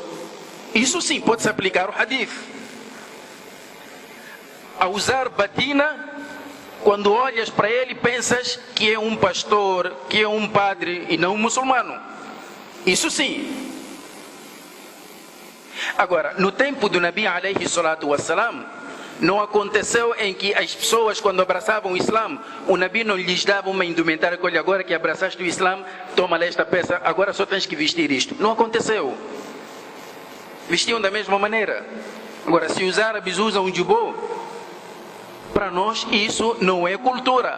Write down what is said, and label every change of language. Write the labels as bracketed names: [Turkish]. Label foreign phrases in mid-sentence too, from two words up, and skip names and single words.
[Portuguese] Isso sim pode-se aplicar o hadith. A usar batina, quando olhas para ele pensas que é um pastor, que é um padre e não um muçulmano. Isso sim. Agora, no tempo do Nabi [Arabic] عليه الصلاة والسلام, [Portuguese] não aconteceu em que as pessoas, quando abraçavam o Islã, o Nabi não lhes dava uma indumentária, olha, agora que abraçaste o Islã, toma esta peça, agora só tens que vestir isto. Não aconteceu. Vestiam da mesma maneira. Agora, se os árabes usam um jubô, para nós isso não é cultura.